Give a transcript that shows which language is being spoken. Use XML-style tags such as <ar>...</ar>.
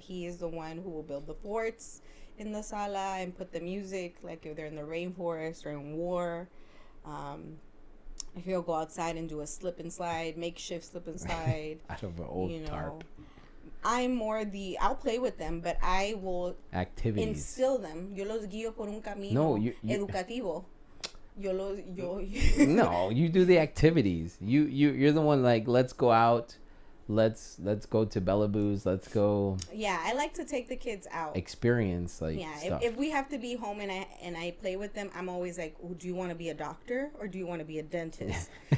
<en>He is the one who will build the forts in the sala and put the music, like if they're in the rainforest or in war. He'll go outside and do a slip and slide, makeshift slip and slide. Out of an old tarp. I'm more I'll play with them, but I will instill them.</en> <es>Yo los guío por un camino educativo.</es> <en>No, you do the activities. You're the one like, let's go out. Let's go to Bella Boo's. Let's go. Yeah, I like to take the kids out. Experience stuff. If we have to be home and I play with them, I'm always like, do you want to be a doctor or do you want to be a dentist?</en>